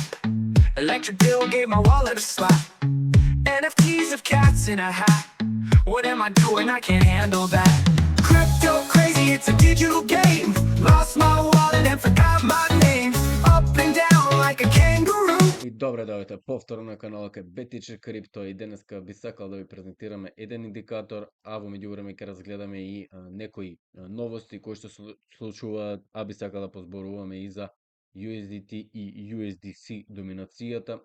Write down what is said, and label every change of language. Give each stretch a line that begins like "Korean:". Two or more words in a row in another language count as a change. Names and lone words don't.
English: Electric bill gave my wallet a slap. NFTs of cats in a hat. What am I doing? I can't handle that. Crypto crazy, it's a digital game. Lost my wallet and forgot my name. Up and down like a kangaroo.
Macedonian: И добре дојдете повторно на каналот кај BTC Crypto и денеска би сакал да ви презентираме еден индикатор, а во меѓувреме ќе разгледаме и некои новости кои што случуваат, а би сакал да позборуваме и за USDT и USDC доминацијата.